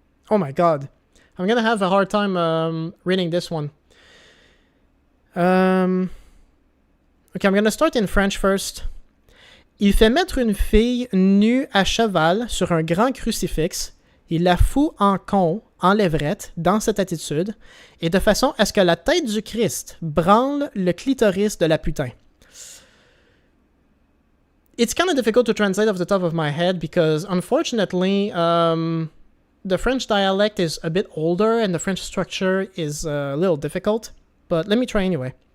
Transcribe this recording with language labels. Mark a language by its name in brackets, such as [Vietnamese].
[English] Oh my god. I'm gonna have a hard time reading this one. Okay, I'm gonna start in French first. [French] Il fait mettre une fille nue à cheval sur un grand crucifix. Il la fout en con, en levrette, dans cette attitude, et de façon à ce que la tête du Christ branle le clitoris de la putain. [English] It's kind of difficult to translate off the top of my head because, unfortunately, the French dialect is a bit older and the French structure is a little difficult, but let me try anyway.